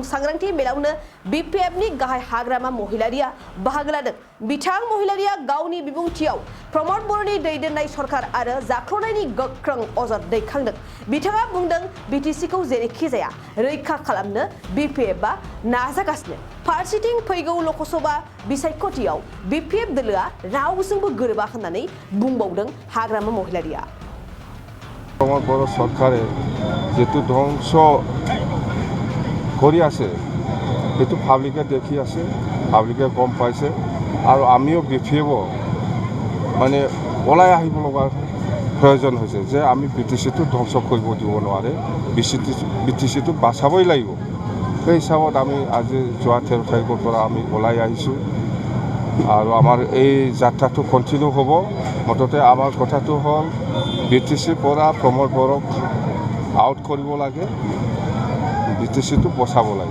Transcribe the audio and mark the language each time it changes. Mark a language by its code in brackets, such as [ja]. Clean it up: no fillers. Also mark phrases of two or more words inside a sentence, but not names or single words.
[brx] सांग्रांथि मेलावनो बिपिएफनि गाहाय हाग्रामा महिलारिया बाहागो लादों बिथां महिलारिया गावनि बिबुंथियाव प्रमद बर'नि दैदेननाय सरकार आरो जाख्ल'नायनि गोख्रों अजद दैखांदों बिथाङा बुंदों बिटिसिखौ जेरैखि जाया रैखा खालामनो बिपिएफआ नाजागासिनो फारसेथिं फैगौ लोकसभा बिसायख'थियाव बिपिएफ दोलोआ रावजोंबो गोरोबा होननानै बुंबावदों हाग्रामा महिलारिया [as] प्रमद बर' চৰকাৰে যেতু ধ্বংস কৰি আছে সেইটো পাব্লিকে দেখি আছে পাব্লিকে গম পাইছে আৰু আমিও বিপিএফ মানে ওলাই আহিব লগা প্ৰয়োজন হৈছে যে আমি বিটিচিটো ধ্বংস কৰিব দিব নোৱাৰে বিটিচিটো বাচাবই লাগিব সেই হিচাপত আমি আজি যোৱা 13 তাৰিখৰ পৰা আমি ওলাই আহিছোঁ আৰু আমাৰ এই যাত্ৰাটো কন্টিনিউ হ'ব মততে আমাৰ কথাটো হ'ল বিটিচিৰ পৰা প্ৰমদ বৰক আউট কৰিব লাগে বিটিচিটো বচাব লাগে